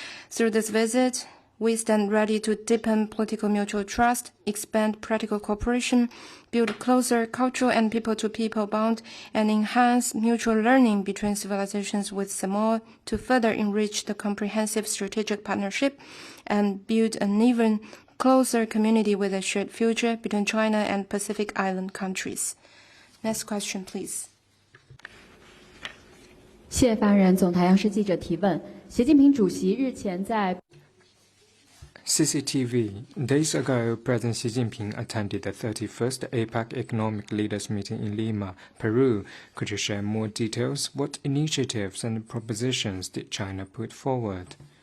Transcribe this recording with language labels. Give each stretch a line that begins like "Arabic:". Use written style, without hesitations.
English: Through this visit, we stand ready to deepen political mutual trust, expand practical cooperation, build closer cultural and people-to-people bond, and enhance mutual learning between civilizations with Samoa to further enrich the comprehensive strategic partnership and build an even closer community with a shared future between China and Pacific Island countries. Next question, please.
Chinese: 谢发言人，总台央视记者提问：习近平主席日前在
English: CCTV. Days ago, President Xi Jinping attended the 31st APEC Economic Leaders Meeting in Lima, Peru. Could you share more details? What initiatives and propositions did China put forward?